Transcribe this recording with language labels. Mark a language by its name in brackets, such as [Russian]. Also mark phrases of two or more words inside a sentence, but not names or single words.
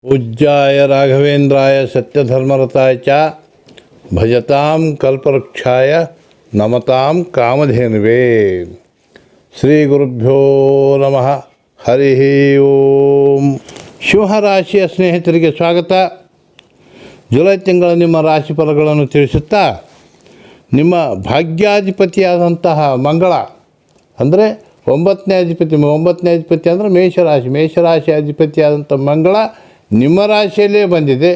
[Sanskrit] पूज्याय राघवेन्द्राय सत्यधर्मरताय च भजतां कल्पवृक्षाय नमतां कामधेनुवे। ಶ್ರೀ ಗುರುಭ್ಯೋ ನಮಃ. ಹರಿ ಓಂ. [Kannada] ಸಿಂಹರಾಶಿಯ ಸ್ನೇಹಿತರಿಗೆ ಸ್ವಾಗತ. ಜುಲೈ ತಿಂಗಳ ನಿಮ್ಮ ರಾಶಿ ಫಲಗಳನ್ನು ತಿಳಿಸುತ್ತಾ, ನಿಮ್ಮ ಭಾಗ್ಯಾಧಿಪತಿಯಾದಂತಹ ಮಂಗಳ ಅಂದರೆ ಒಂಬತ್ತನೇ ಅಧಿಪತಿ ಅಂದರೆ ಮೇಷರಾಶಿ ಅಧಿಪತಿಯಾದಂಥ ಮಂಗಳ ನಿಮ್ಮ ರಾಶಿಯಲ್ಲೇ ಬಂದಿದೆ.